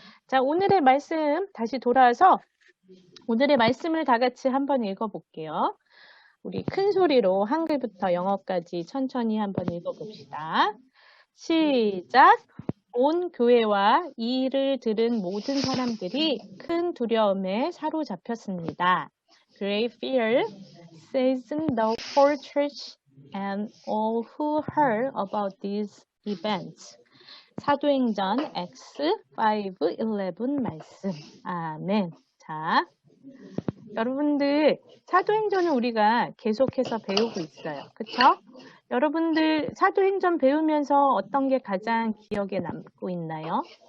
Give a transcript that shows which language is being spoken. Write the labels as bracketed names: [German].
[Korean] 자, 오늘의 말씀 다시 돌아와서 오늘의 말씀을 다 같이 한번 읽어볼게요. 우리 큰 소리로 한글부터 영어까지 천천히 한번 읽어봅시다. 시작! 온 교회와 이 일을 들은 모든 사람들이 큰 두려움에 사로잡혔습니다. [English] Great fear seized the whole church and all who heard about these events. [Korean] 사도행전 Acts 5:11 말씀. 아멘. 자, 여러분들 사도행전을 우리가 계속해서 배우고 있어요. 그쵸? 여러분들 사도행전 배우면서 어떤 게 가장 기억에 남고 있나요?